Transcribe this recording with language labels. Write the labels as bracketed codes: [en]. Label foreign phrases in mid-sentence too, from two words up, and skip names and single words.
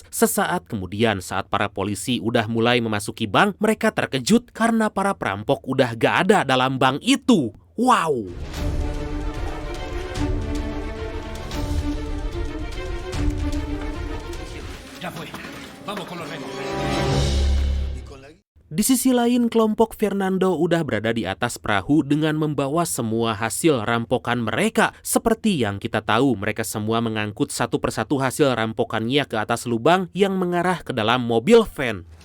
[id] Sesaat kemudian, saat para polisi udah mulai memasuki bank, mereka terkejut karena para perampok udah gak ada dalam bank itu. Wow! [es] Ya fue. Vamos con los remos. [id] Di sisi lain, kelompok Fernando udah berada di atas perahu dengan membawa semua hasil rampokan mereka. Seperti yang kita tahu, mereka semua mengangkut satu persatu hasil rampokannya ke atas lubang yang mengarah ke dalam mobil van.